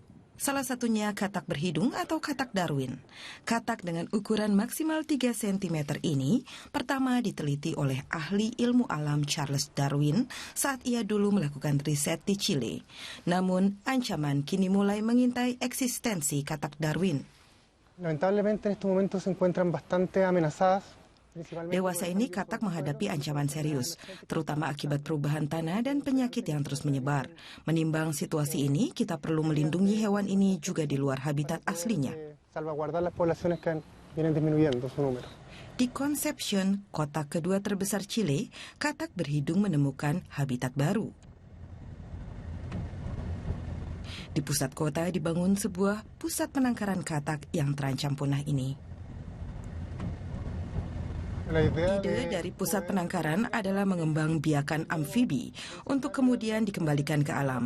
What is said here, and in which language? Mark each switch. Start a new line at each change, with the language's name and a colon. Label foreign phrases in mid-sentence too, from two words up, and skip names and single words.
Indonesian: Salah satunya katak berhidung atau katak Darwin. Katak dengan ukuran maksimal 3 cm ini pertama diteliti oleh ahli ilmu alam Charles Darwin saat ia dulu melakukan riset di Chile. Namun, ancaman kini mulai mengintai eksistensi katak Darwin.
Spanish: Lamentablemente en estos momentos se encuentran bastante amenazadas.
Indonesian: Dewasa ini katak menghadapi ancaman serius, terutama akibat perubahan tanah dan penyakit yang terus menyebar. Menimbang situasi ini, kita perlu melindungi hewan ini juga di luar habitat aslinya.
Spanish: Salvaguardar las poblaciones que vienen disminuyendo su número.
Indonesian: Di Concepcion, kota kedua terbesar Chile, katak berhidung menemukan habitat baru. Di pusat kota dibangun sebuah pusat penangkaran katak yang terancam punah ini. Ide dari pusat penangkaran adalah mengembangbiakan amfibi untuk kemudian dikembalikan ke alam.